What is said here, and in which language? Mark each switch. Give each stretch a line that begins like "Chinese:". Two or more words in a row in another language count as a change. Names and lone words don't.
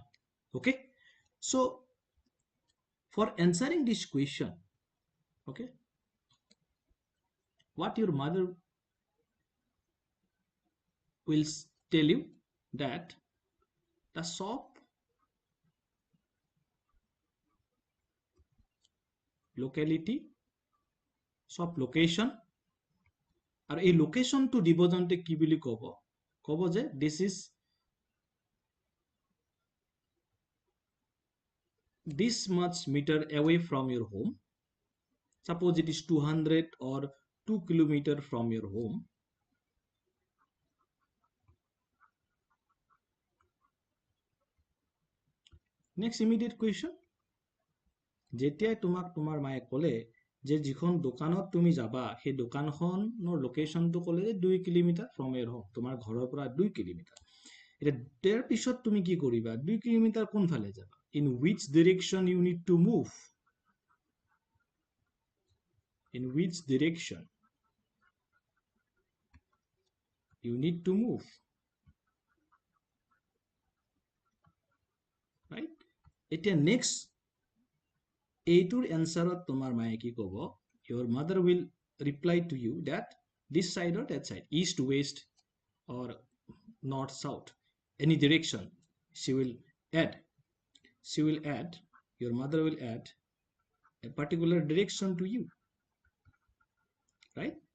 English: Okay? So, for answering this question, okay, what your mother will tell you, that the shop locality, shop location,
Assamese: আৰু এই লোকেশনটো দিব যাওঁতে কি বুলি ক'ব যে
English: this is this much meter away from your home. Suppose it is 200 or 2 kilometer from your home. Next immediate question,
Assamese: যেতিয়াই তোমাক তোমাৰ মায়ে ক'লে যে যিখন দোকানত তুমি যাবা, সেই দোকানখনৰ লোকেশনটো ক'লে যে 2 কিলোমিটাৰ
English: from your home,
Assamese: তোমাৰ ঘৰৰ পৰা 2 কিলোমিটাৰ। এতিয়া তাৰ পিছত তুমি কি কৰিবা? 2 কিলোমিটাৰ কোনফালে যাবা?
English: In which direction you need to move? In which direction you need to move? Right?
Assamese: এতিয়া next এইটোৰ এনসাৰত তোমাৰ মায়ে কি ক'ব?
English: Your mother will reply to you that this side or that side, east, west, or north, south, any direction she will add. Your mother will add a particular direction to you, right?